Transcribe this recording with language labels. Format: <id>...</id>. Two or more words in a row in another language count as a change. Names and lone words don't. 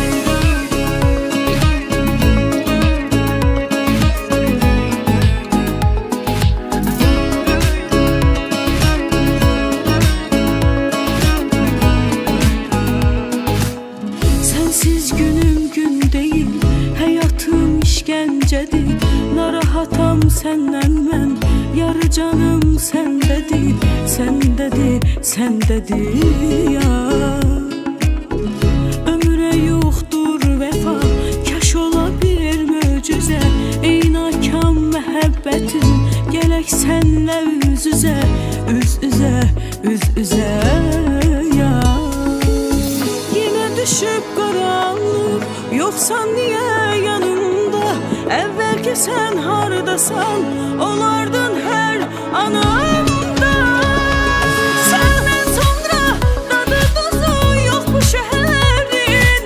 <tr>Sensiz günüm gün değil, hayatım işkencedir. Narahatam senden ben, yarı canım sendedir, sendedir, sendedir ya. Ömre yoktur vefa,</tr> <az>kaş ola bir möcüze. Ey nakam məhəbbətim, gələk sənlə üz üzə, üz üzə, üz üzə ya.</az> <tr>Yine düşüp karanlık, yoksan niye yanımda? Evvelki sen hardasan, olardın her anımda. Senden sonra tadı tuzu yok bu şehrin.</tr>